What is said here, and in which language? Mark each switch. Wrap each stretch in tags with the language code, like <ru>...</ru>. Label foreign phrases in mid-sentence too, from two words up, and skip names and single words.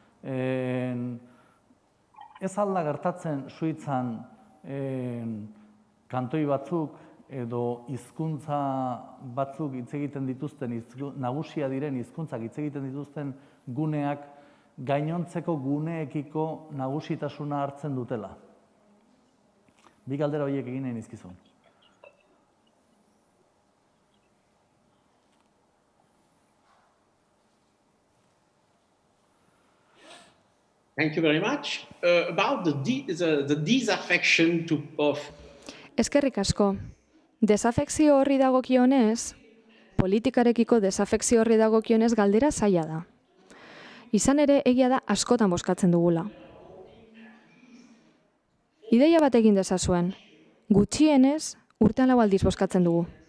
<eu>Ez alda gertatzen Suitzan kantoi batzuk edo hizkuntza batzuk hitz egiten dituzten, nagusia diren hizkuntzak hitz egiten dituzten guneak gainontzeko guneekiko nagusitasuna hartzen dutela. Bi galdera horiek egin nahi nizkizun.</eu> <en>Thank you very much. About the disaffection of...</en> <eu>Eskerrik asko. Desafekzio horri dagokionez, politikarekiko desafekzio horri dagokionez galdera zaila da. Izan ere, egia da askotan bozkatzen dugula. Ideia bat egin dezazuen, gutxienez urtean 4 aldiz bozkatzen dugu.</eu>